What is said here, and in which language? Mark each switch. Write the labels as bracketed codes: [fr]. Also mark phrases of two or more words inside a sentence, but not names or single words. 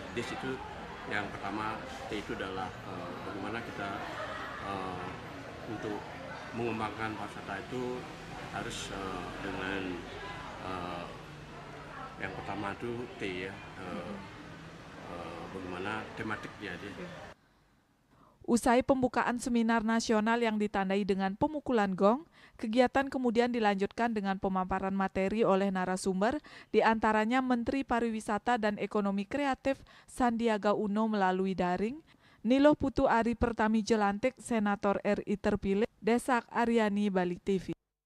[id] DIS itu yang pertama, T itu adalah bagaimana kita untuk mengembangkan pariwisata itu harus dengan yang pertama itu T ya, bagaimana tematik dia. Usai pembukaan seminar nasional yang ditandai dengan pemukulan gong, kegiatan kemudian dilanjutkan dengan pemaparan materi oleh narasumber, di antaranya Menteri Pariwisata dan Ekonomi Kreatif Sandiaga Uno melalui daring, Niluh Putu Ari Pertami Jelantik, Senator RI terpilih, Desak Aryani, Bali TV.